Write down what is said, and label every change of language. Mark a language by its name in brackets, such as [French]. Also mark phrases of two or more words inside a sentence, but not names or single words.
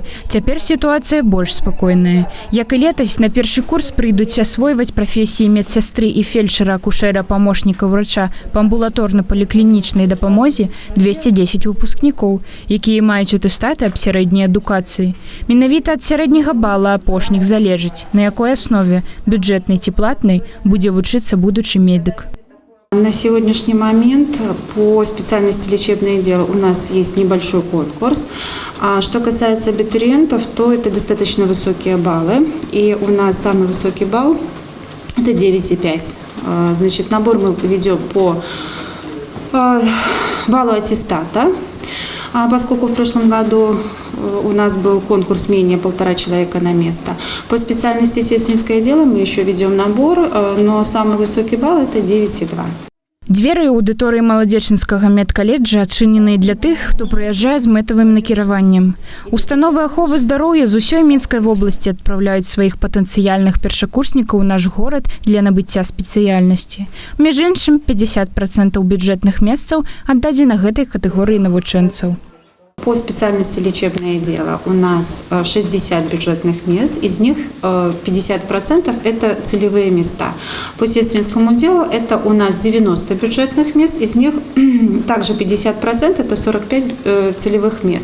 [Belarusian] Цяпер сітуацыя больш спакойная. Як і летась, на першы курс прыйдуць асвойваць прафесіі медсястры і фельчара, акушэра, памочніка врача па амбулаторна-паліклінічнай дапамозе 210 выпускнікоў, якія маюць атэстаты аб сярэдняй адукацыі. Менавіта ад сярэдняга бала апошніх залежыць, на якой аснове, бюджэтнай ці платнай, будзе вучыцца будучы медык. [Russian] На сегодняшний момент по специальности лечебное дело у нас есть небольшой конкурс. А что касается абитуриентов, то это достаточно высокие баллы. И у нас самый высокий балл – это 9,5. Значит, набор мы ведем по баллу аттестата. Поскольку в прошлом году у нас был конкурс менее 1,5 человека на место. По специальности сестринское дело мы еще ведем набор, но самый высокий балл – это 9,2. [Belarusian] Дзверы аўдыторыі маладзечынскага медкаледжа адчыненыя для тых, хто прыязджае з мэтавым накіраваннем. Установы аховы здароўя з усёй Мінскай вобласці адпраўляюць сваіх патэнцыяльных першакурснікаў у наш горад для набыцця спецыяльнасці. Між іншым, 50% бюджэтных месцаў аддадзена гэтай катэгорыі навучэнцаў. [Russian] По специальности лечебное дело у нас 60 бюджетных мест, из них 50% это целевые места. По сестринскому делу это у нас 90 бюджетных мест, из них также 50% это 45 целевых мест.